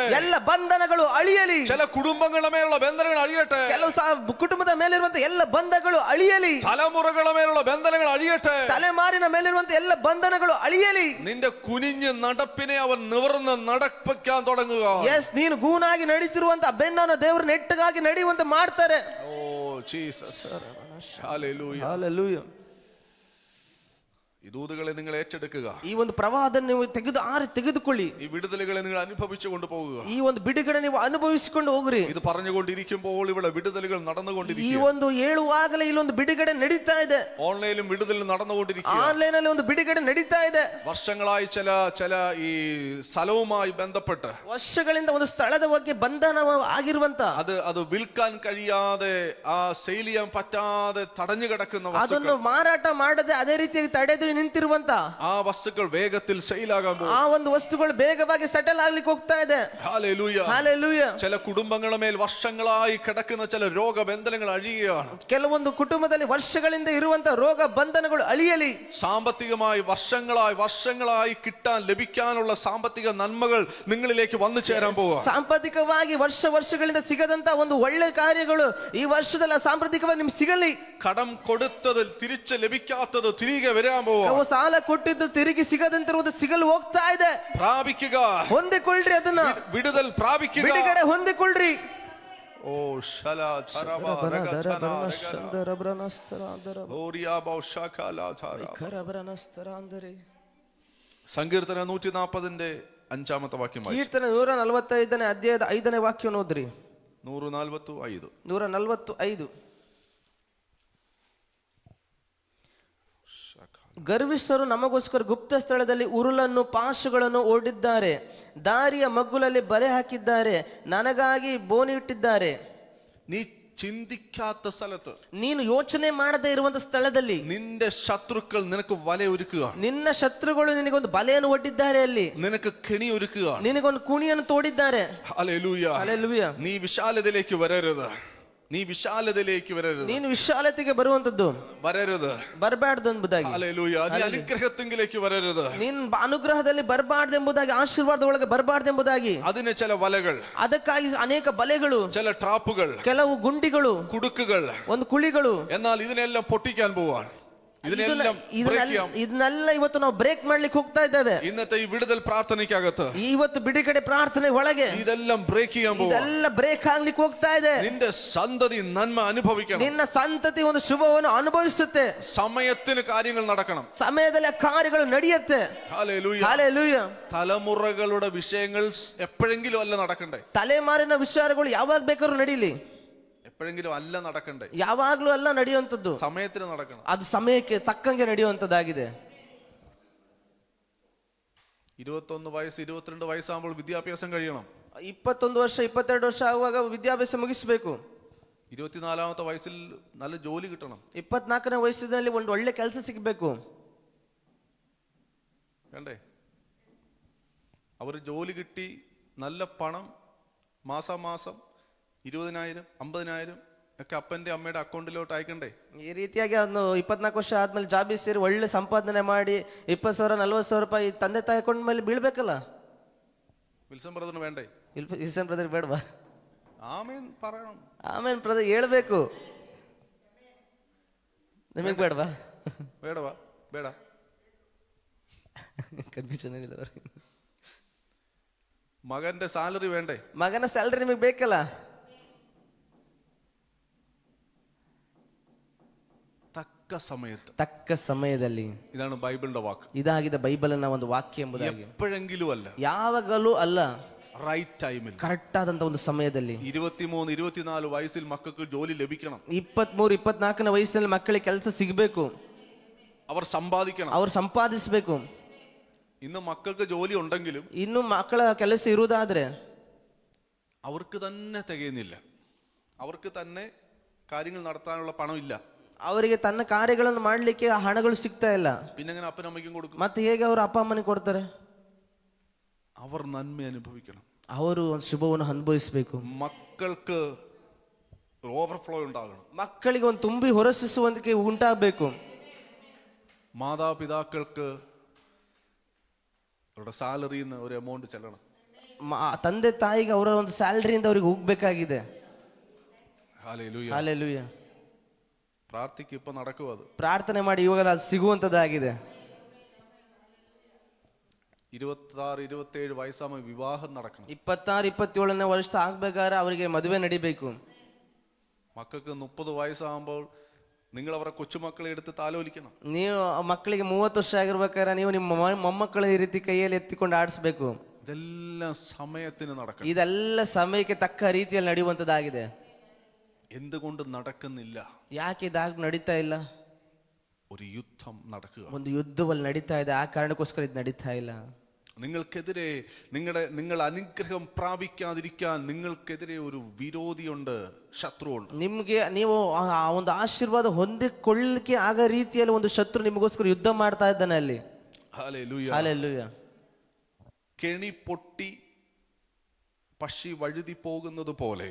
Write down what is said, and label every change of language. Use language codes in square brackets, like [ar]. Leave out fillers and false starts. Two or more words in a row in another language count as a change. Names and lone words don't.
[kn] ಎಲ್ಲ ಬಂಧನಗಳು ಅಳಿಯಲಿ. [ml] ചില കുടുംബങ്ങളുടെ മേലുള്ള ബന്ധനങ്ങൾ അഴിയട്ടെ. [kn] ಕೆಲವು ಕುಟುಂಬದ ಮೇಲಿರುವಂತ ಎಲ್ಲ ಬಂಧಗಳು ಅಳಿಯಲಿ. [ml] തലമുറകളുടെ മേലുള്ള ബന്ധനങ്ങൾ അഴിയട്ടെ. [kn] ತಲೆಮಾರಿನ ಮೇಲಿರುವಂತ ಎಲ್ಲ ಬಂಧನಗಳು ಅಳಿಯಲಿ. [ml] നിന്റെ കുനിഞ്ഞ് നടപ്പിനെ അവൻ നിവർന്ന് നടപ്പിക്കാൻ തുടങ്ങുക. [kn] ನೀನು ಗೂನಾಗಿ ನಡೀತಿರುವಂತ ಬೆನ್ನನ್ನು ದೇವರು ನೆಟ್ಟಗಾಗಿ ನಡೆಯುವಂತೆ ಮಾಡ್ತಾರೆ. [ml] ഓ ജീസസ്. ഹല്ലേലൂയ. [kn] ಹಲ್ಲೆಲೂಯಾ. [ml] ഈ ദൂതുകളെ നിങ്ങൾ ഏറ്റെടുക്കുക. [kn] ಈ ಒಂದು ಪ್ರವಾಹವನ್ನು ನೀವು ತೆಗೆದುಕೊಳ್ಳಿ. [ml] ഈ വിടുതലുകളെ നിങ്ങൾ അനുഭവിച്ചു കൊണ്ടുപോകുക. [kn] ಈ ಒಂದು ಬಿಡುಗಡೆ ನೀವು ಅನುಭವಿಸಿಕೊಂಡು ಹೋಗ್ರಿ. [ml] ഇത് പറഞ്ഞുകൊണ്ടിരിക്കുമ്പോൾ ഇവിടെ വിടുതലുകൾ [kn] ಈ [ml] നടന്നുകൊണ്ടിരിക്കുക. [kn] ಒಂದು ಹೇಳುವಾಗಲೇ ಇಲ್ಲೊಂದು ಬಿಡುಗಡೆ ನಡೀತಾ ಇದೆ. [ml] ഓൺലൈനിലും വിടുതൽ നടന്നുകൊണ്ടിരിക്കുക. [kn] ಆನ್ಲೈನ್ ಅಲ್ಲಿ ಒಂದು ಬಿಡುಗಡೆ ನಡೀತಾ ಇದೆ. [ml] വർഷങ്ങളായി ചില ഈ സ്ഥലവുമായി ബന്ധപ്പെട്ട് [kn] ವರ್ಷಗಳಿಂದ ಒಂದು ಸ್ಥಳದ ಬಗ್ಗೆ ಬಂಧನ ಆಗಿರುವಂತ, [ml] അത് വിൽക്കാൻ കഴിയാതെ ആ സെയിൽ ചെയ്യാൻ പറ്റാതെ തടഞ്ഞു കിടക്കുന്ന [kn] ಅದನ್ನು [ml] വസ്തുക്കൾ, [kn] ಮಾರಾಟ ಮಾಡದೆ ಅದೇ ರೀತಿಯಾಗಿ ತಡೆದು ನಿಂತಿರುವಂತ [ml] ആ വസ്തുക്കൾ വേഗത്തിൽ സെയിലാകാൻ പോകും. [kn] ಆ ಒಂದು ವಸ್ತುಗಳು ಬೇಗವಾಗಿ ಸೆಟಲ್ ಆಗ್ಲಿಕ್ಕೆ ಹೋಗ್ತಾ ಇದೆ. [ml] ഹല്ലേലൂയ. [kn] ಹಾಲೆಲೂಯ. [ml] ചില കുടുംബങ്ങളുടെ മേൽ വർഷങ്ങളായി കിടക്കുന്ന ചില രോഗബന്ധനങ്ങൾ അഴിയുകയാണ്. [kn] ಕೆಲವೊಂದು ಕುಟುಂಬದಲ್ಲಿ ವರ್ಷಗಳಿಂದ ಇರುವಂತ ರೋಗ ಬಂಧನಗಳು ಅಳಿಯಲಿ. [ml] സാമ്പത്തികമായി വർഷങ്ങളായി കിട്ടാൻ ലഭിക്കാനുള്ള സാമ്പത്തിക നന്മകൾ നിങ്ങളിലേക്ക് വന്നു ചേരാൻ പോവുക. [kn] ಸಾಂಪ್ರದಾಯಿಕವಾಗಿ ವರ್ಷಗಳಿಂದ ಸಿಗದಂತ ಒಂದು ಒಳ್ಳೆ ಕಾರ್ಯಗಳು ಈ ವರ್ಷದಲ್ಲಿ ಸಾಂಪ್ರದಾಯಿಕವಾಗಿ ನಿಮ್ಗೆ ಸಿಗಲಿ. [ml] കടം കൊടുത്തത് തിരിച്ച് ലഭിക്കാത്തത് തിരികെ വരാൻ പോവുക. [kn] ನಾವು ಸಾಲ ಕೊಟ್ಟಿದ್ದು ತಿರುಗಿ ಸಿಗದಂತಿರುವುದು ಸಿಗಲು ಹೋಗ್ತಾ ಇದೆ. [ml] പ്രാപിക്കുക. [kn] ಹೊಂದಿಕೊಳ್ಳ್ರಿ ಅದನ್ನ. [ml] വിടുതൽ പ്രാപിക്കുക. [kn] ಬಿಡುಗಡೆ ಹೊಂದಿಕೊಳ್ಳ್ರಿ. ഓ ശലാ ധരബ രഗതന ഓരിയാബ ശകല ധര. [ml] സങ്കീർത്തന 140 5 വാക്യം. [kn] ಕೀರ್ತನೆ 145 ಅಧ್ಯಾಯದ 5ನೇ ವಾಕ್ಯ ಓದ್ರಿ. 145. 145. ಗರ್ವಿಷ್ಠರು ನಮಗೋಸ್ಕರ ಗುಪ್ತ ಸ್ಥಳದಲ್ಲಿ ಉರುಳನ್ನು ಪಾಶುಗಳನ್ನು ಓಡಿದ್ದಾರೆ, ದಾರಿಯ ಮಗ್ಗುಲಲ್ಲಿ ಬಲೆ ಹಾಕಿದ್ದಾರೆ, ನನಗಾಗಿ ಬೋನಿ ಇಟ್ಟಿದ್ದಾರೆ. [ml] നീ ചിന്തിക്കാത്ത സ്ഥലത്ത്, [kn] ನೀನು ಯೋಚನೆ ಮಾಡದೇ ಇರುವಂತ ಸ್ಥಳದಲ್ಲಿ [ml] നിന്റെ ശത്രുക്കൾ നിനക്ക് വല ഒരുക്കുക. [kn] ನಿನ್ನ ಶತ್ರುಗಳು ನಿನಗೊಂದು ಬಲೆಯನ್ನು ಒಡ್ಡಿದ್ದಾರೆ. ಅಲ್ಲಿ [ml] നിനക്ക് കെണി ഒരുക്കുക. [kn] ನಿನಗೊಂದು ಕುಣಿಯನ್ನು ತೋಡಿದ್ದಾರೆ. [ml] ഹല്ലേലൂയ. [kn] ಹಲ್ಲೆಲೂಯ. [ml] നീ വിശാലതയിലേക്ക് വരരുത്. [kn] ನೀನು ವಿಶಾಲತೆಗೆ ಬರುವಂತದ್ದು [ml] വരരുത്. [kn] ಬರಬಾರ್ದು ಎಂಬುದಾಗಿ. [ml] ഹല്ലേലൂയ. നീ അനുഗ്രഹത്തിലേക്ക് വരരുത്. [kn] ನೀನು ಅನುಗ್ರಹದಲ್ಲಿ ಬರಬಾರ್ದು ಎಂಬುದಾಗಿ, ಆಶೀರ್ವಾದ ಒಳಗೆ ಬರಬಾರ್ದು ಎಂಬುದಾಗಿ. [ml] അതിന് ചില വലകൾ, [kn] ಅದಕ್ಕಾಗಿ ಅನೇಕ ಬಲೆಗಳು, [ml] ചില ട്രാപ്പുകൾ, [kn] ಕೆಲವು ಗುಂಡಿಗಳು, [ml] കുടുക്കുകൾ, [kn] ಒಂದು ಕುಳಿಗಳು. [ml] എന്നാൽ ഇതിനെല്ലാം പൊട്ടിക്കാൻ പോവാണ്. [kn] ಇದನ್ನೆಲ್ಲ ಇವತ್ತು ನಾವು ಬ್ರೇಕ್ ಮಾಡ್ಲಿಕ್ಕೆ ಹೋಗ್ತಾ ಇದ್ದೇವೆ. [ml] ഇന്നത്തെ ഈ വിടുതൽ പ്രാർത്ഥനയ്ക്കകത്ത് [kn] ಇವತ್ತು ಬಿಡುಗಡೆ ಪ್ರಾರ್ಥನೆ ಒಳಗೆ [ml] ഇതെല്ലാം ബ്രേക്ക് ചെയ്യാൻ പോകും. [kn] ಇದೆಲ್ಲ ಬ್ರೇಕ್ ಆಗ್ಲಿಕ್ಕೆ ಹೋಗ್ತಾ ಇದೆ. [ml] നിന്റെ സന്തതി നന്മ അനുഭവിക്കണം. [kn] ನಿನ್ನ ಸಂತತಿ ಒಂದು ಶುಭವನ್ನು ಅನುಭವಿಸುತ್ತೆ. [ml] സമയത്തിന് കാര്യങ്ങൾ നടക്കണം. [kn] ಸಮಯದಲ್ಲಿ ಆ ಕಾರ್ಯಗಳು ನಡೆಯುತ್ತೆ. [ml] ഹല്ലേലൂയ. [kn] ಹಲ್ಲೆಲೂಯ. [ml] തലമുറകളുടെ വിഷയങ്ങൾ എപ്പോഴെങ്കിലും അല്ല നടക്കണ്ടേ. [kn] ತಲೆಮಾರಿನ ವಿಚಾರಗಳು ಯಾವಾಗ ಬೇಕಾದ್ರೂ ನಡೀಲಿ. [ml] എപ്പോഴെങ്കിലും അല്ല നടക്കണ്ടേ. [kn] ಯಾವಾಗ್ಲೂ ಅಲ್ಲ ನಡೆಯುವಂತದ್ದು. [ml] സമയത്തിന് നടക്കണം. [kn] ಅದು ಸಮಯಕ್ಕೆ ತಕ್ಕಂಗೆ ನಡೆಯುವಂತದ್ದಾಗಿದೆ. [ml] 21 വയസ്സ് 22 വയസ്സാകുമ്പോൾ വിദ്യാഭ്യാസം കഴിയണം. [kn] 21 ವರ್ಷ 22 ವರ್ಷ ಆಗುವಾಗ ವಿದ್ಯಾಭ್ಯಾಸ ಮುಗಿಸಬೇಕು. [ml] 24ാമത്തെ വയസ്സിൽ നല്ല ജോലി കിട്ടണം. [kn] 24ನೇ ವಯಸ್ಸಿನಲ್ಲಿ ಒಂದು ಒಳ್ಳೆ ಕೆಲಸ ಸಿಗಬೇಕು. [ml] വേണ്ടേ? അവർ ജോലി കിട്ടി നല്ല പണം മാസാമാസം 20,000 50,000 ഒക്കെ അപ്പന്റെ അമ്മയുടെ അക്കൗണ്ടിലോട്ട് അയക്കണ്ടേ? [kn] ಈ ರೀತಿಯಾಗಿ ಅದನ್ನು 24 ವರ್ಷ ಆದ್ಮೇಲೆ ಜಾಬಿಗೆ ಸೇರಿ ಒಳ್ಳೆ ಸಂಪಾದನೆ ಮಾಡಿ 20,000 40,000 ರೂಪಾಯಿ ತಂದೆ ತಾಯಿ ಅಕೌಂಟ್ ಮೇಲೆ ಬೀಳ್ಬೇಕಲ್ಲ. [ml] വിൽസൺ ബ്രദറിന് വേണ്ടേ? [kn] ವಿಲ್ಸನ್ ಬ್ರದರ್ ಬೇಡವಾ? [ml] ആമേൻ പറയണം. [en] Amen brother [kn] ಹೇಳ್ಬೇಕು. ನಿಮಗೆ ಬೇಡವಾ? ಬೇಡವಾ? ಬೇಡ. ಕನ್ಫ್ಯೂಷನ್ ಏನಿದೆ? [ml] മകന്റെ സാലറി വേണ്ടേ? [kn] ಮಗನ ಸ್ಯಾಲರಿ ನಿಮಗೆ ಬೇಕಲ್ಲ. ತಕ್ಕ ಸಮಯದಲ್ಲಿ. [ml] ഇതാണ് ബൈബിളിന്റെ വാക്ക്. [kn] ಇದಾಗಿದೆ ಬೈಬಲ್ನ ಒಂದು ವಾಕ್ಯ ಎಂಬುದಾಗಿ. [ml] എപ്പോഴെങ്കിലും ಅല്ല, [kn] ಯಾವಾಗಲೂ ಅಲ್ಲ, [en] right time-il, [kn] ಕರೆಕ್ಟ್ ಆದಂತ ಒಂದು ಸಮಯದಲ್ಲಿ. [ml] 23 24 വയസ്സിൽ മക്കൾക്ക് ജോലി ലഭിക്കണം. [kn] 23 24ನೇ ವಯಸ್ಸಿನಲ್ಲಿ ಮಕ್ಕಳಿಗೆ ಕೆಲಸ ಸಿಗಬೇಕು. [ml] അവർ സമ്പാദിക്കണം. [kn] ಅವರು ಸಂಪಾದಿಸಬೇಕು. [ml] ഇന്ന് മക്കൾക്ക് ജോലി ഉണ്ടെങ്കിലും [kn] ಇನ್ನು ಮಕ್ಕಳ ಕೆಲಸ ಇರುವುದಾದ್ರೆ [ml] അവർക്ക് തന്നെ തികയുന്നില്ല. അവർക്ക് തന്നെ കാര്യങ്ങൾ നടത്താനുള്ള പണം ഇല്ല. [kn] ಅವರಿಗೆ ತನ್ನ ಕಾರ್ಯಗಳನ್ನು ಮಾಡ್ಲಿಕ್ಕೆ ಹಣಗಳು ಸಿಗ್ತಾ ಇಲ್ಲ. [ml] പിന്നെ എങ്ങനെ അപ്പനും അമ്മയ്ക്കും കൊടുക്കും? [kn] ಮತ್ತೆ ಹೇಗೆ ಅವರು ಅಪ್ಪ ಅಮ್ಮನಿಗೆ ಕೊಡ್ತಾರೆ? [ml] അവർ നന്മ അനുഭവിക്കണം. [kn] ಅವರು ಒಂದು ಶುಭವನ್ನು ಅನುಭವಿಸಬೇಕು. [ml] മക്കൾക്ക് ഓവർഫ്ലോ ഉണ്ടാകണം. [kn] ಮಕ್ಕಳಿಗೆ ಒಂದು ತುಂಬಿ ಹೊರಸೂಸುವಂತಿಕೆ ಉಂಟಾಗಬೇಕು. [ml] മാതാപിതാക്കൾക്ക് അവരുടെ സാലറിയിൽ നിന്ന് ഒരു എമൗണ്ട് ചെല്ലണം. [kn] ತಂದೆ ತಾಯಿಗೆ ಅವರ ಒಂದು ಸ್ಯಾಲರಿಯಿಂದ ಅವ್ರಿಗೆ ಹೋಗ್ಬೇಕಾಗಿದೆ. [ml] ഹല്ലേലൂയ. [kn] ಹಲ್ಲೆಲೂಯ. [ml] പ്രാർത്ഥിക്ക് ഇപ്പൊ നടക്കും. അത് [kn] ಪ್ರಾರ್ಥನೆ ಮಾಡಿ ಇವಾಗ ಅದು ಸಿಗುವಂತದ್ದಾಗಿದೆ. [ml] 26 27 വയസ്സാകുമ്പോൾ വിവാഹം നടക്കണം. [kn] 26 27ನೇ ವರ್ಷ ಆಗ್ಬೇಕಾದ್ರೆ ಅವರಿಗೆ ಮದುವೆ ನಡಿಬೇಕು. [ml] മക്കൾക്ക് 30 വയസ്സാകുമ്പോൾ നിങ്ങൾ അവരുടെ കൊച്ചുമക്കളെ എടുത്ത് താലോലിക്കണം. [kn] ನೀವು ಆ ಮಕ್ಕಳಿಗೆ 30 ವರ್ಷ ಆಗಿರ್ಬೇಕಾದ್ರೆ ನೀವು ನಿಮ್ಮ ಮೊಮ್ಮಕ್ಕಳ ಈ ರೀತಿ ಕೈಯಲ್ಲಿ ಎತ್ತಿಕೊಂಡು ಆಡಿಸ್ಬೇಕು. [ml] ഇതെല്ലാം സമയത്തിന് നടക്കണം. [kn] ಇದೆಲ್ಲ ಸಮಯಕ್ಕೆ ತಕ್ಕ ರೀತಿಯಲ್ಲಿ ನಡೆಯುವಂತದ್ದಾಗಿದೆ. [ml] എന്തുകൊണ്ട് നടക്കുന്നില്ല? [kn] ಯಾಕೆ ಇದಾಗ ನಡೀತಾ ಇಲ್ಲ? [ml] ഒരു യുദ്ധം നടക്കുക. [kn] ಒಂದು ಯುದ್ಧವಲ್ಲಿ ನಡೀತಾ ಇದೆ, ಆ ಕಾರಣಕ್ಕೋಸ್ಕರ ಇದು ನಡೀತಾ ಇಲ್ಲ. [ml] നിങ്ങൾക്കെതിരെ നിങ്ങൾ അനുഗ്രഹം പ്രാപിക്കാതിരിക്കാൻ നിങ്ങൾക്കെതിരെ ഒരു വിരോധിയുണ്ട്, ശത്രുവുണ്ട്. [kn] ನಿಮ್ಗೆ ನೀವು ಆ ಒಂದು ಆಶೀರ್ವಾದ ಹೊಂದಿಕೊಳ್ಳಲಿಕ್ಕೆ ಆಗ ರೀತಿಯಲ್ಲಿ ಒಂದು ಶತ್ರು ನಿಮಗೋಸ್ಕರ ಯುದ್ಧ ಮಾಡ್ತಾ ಇದ್ದಾನೆ ಅಲ್ಲಿ. [ml] ഹല്ലേലൂയ. [kn] ಹಾಲೆಲೂಯ. [ml] കെണി പൊട്ടി പക്ഷി വഴുതി പോകുന്നത് പോലെ